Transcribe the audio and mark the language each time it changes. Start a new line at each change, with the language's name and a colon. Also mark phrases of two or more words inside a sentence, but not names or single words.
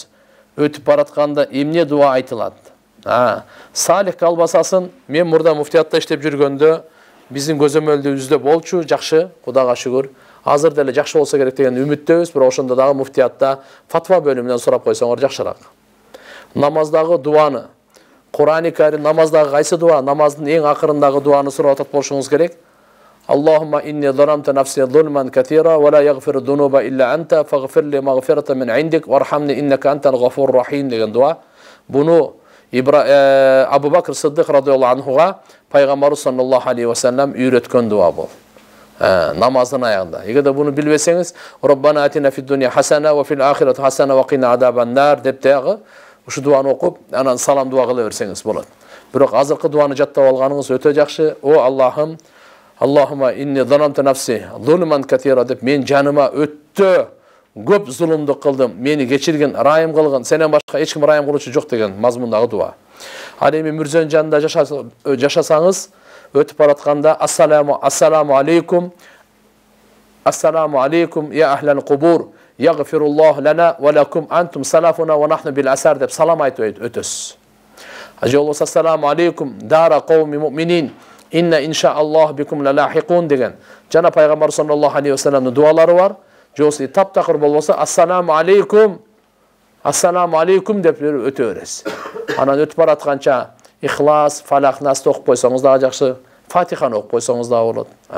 Kyrgyz: Өтүп баратканда эмне дуа айтылат? Салих колбасасын мен мурда муфтиятта иштеп жүргөндө биздин көзөмөлдүбүздө болчу, жакшы, Кудайга шүгүр. Азыр деле жакшы болсо керек деген үмүттөбүз, бирок ошондо дагы муфтиятта фатва бөлүмүнөн сурап койсоңор жакшыраак. Намаздагы дуаны, Кур'ан-ы Карим намаздагы кайсы дуа? Намаздын эң акырындагы дуаны сурап атат болушуңуз керек.
Arabic: اللهم إني ظلمت نفسي ظلما كثيرا ولا يغفر الذنوب إلا أنت فاغفر لي مغفرة من عندك وارحمني إنك أنت الغفور الرحيم
Kyrgyz: деген дуа. Буну Абу Бакр Сиддик
Arabic: رضي الله عنه
Kyrgyz: пайгамбарыбыз
Arabic: صلى الله عليه وسلم
Kyrgyz: үйрөткөн дуа бул. Намаздын аягында. Эгерде буну билбесеңиз,
Arabic: ربنا آتنا في الدنيا حسنة وفي الآخرة حسنة وقنا عذاب النار
Kyrgyz: деп дагы ушу дуаны окуп, анан салам дуа кыла берсеңиз болот. Бирок азыркы дуаны жаттап алганыңыз өтө жакшы. О Аллахым,
Arabic: اللهم إني ظلمت نفسي ظلما كثيرا
Kyrgyz: деп мен жаныма өтө көп зулумдук кылдым. Мени кечиргин, райым кылгын. Сенен башка эч ким райым кылуучу жок деген мазмундагы дуа. Ал эми мүрзөнүн жанында жашасаңыз, өтүп баратканда
Arabic: السلام عليكم يا أهل القبور يغفر الله لنا ولكم أنتم سلفنا ونحن بالأثر
Kyrgyz: деп салам айтып өтөсүз. Же болбосо
Arabic: السلام عليكم دار قوم مؤمنين وإنا إن شاء الله بكم لاحقون
Kyrgyz: деген жана пайгамбар
Arabic: صلى الله عليه وسلم
Kyrgyz: дуалары бар. Же болбосо таптакыр болбосо
Arabic: السلام عليكم
Kyrgyz: деп өтө бересиз. Анан өтүп баратканча Ихлас, Фалак, Нас окуп койсоңуз дагы жакшы, Фатиханы окуп койсоңуз дагы болот.